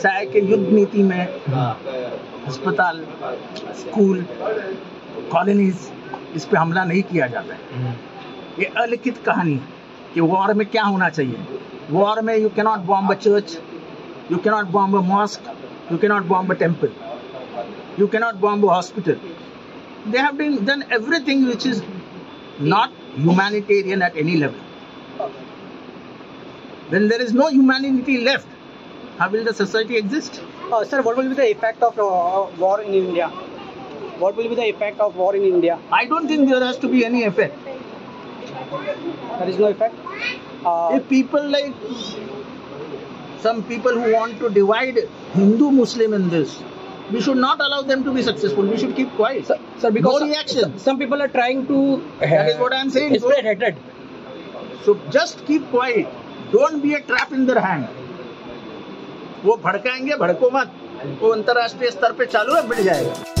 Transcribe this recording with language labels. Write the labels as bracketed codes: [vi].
[hi] ऐसा है कि युद्ध नीति में अस्पताल, स्कूल, कॉलोनीज, इस पे हमला नहीं किया जाता है। ये अलिखित कहानी है कि वॉर में क्या होना चाहिए। वॉर में [en] You cannot bomb a church, you cannot bomb a mosque, you cannot bomb a temple, you cannot bomb a hospital. They have done everything which is not humanitarian at any level. When there is no humanity left, how will the society exist? Sir, what will be the effect of war in India? What will be the effect of war in India? I don't think there has to be any effect. There is no effect? If people like some people who want to divide Hindu Muslim in this, we should not allow them to be successful. We should keep quiet. Sir, because no reaction. Some people are trying to that is what I am saying. Spread hatred. So just keep quiet. Don't be a trap in their hand. [hi] वो भड़काएंगे, भड़को मत। वो अंतर्राष्ट्रीय स्तर पे चालू है, बढ़ जाएगा।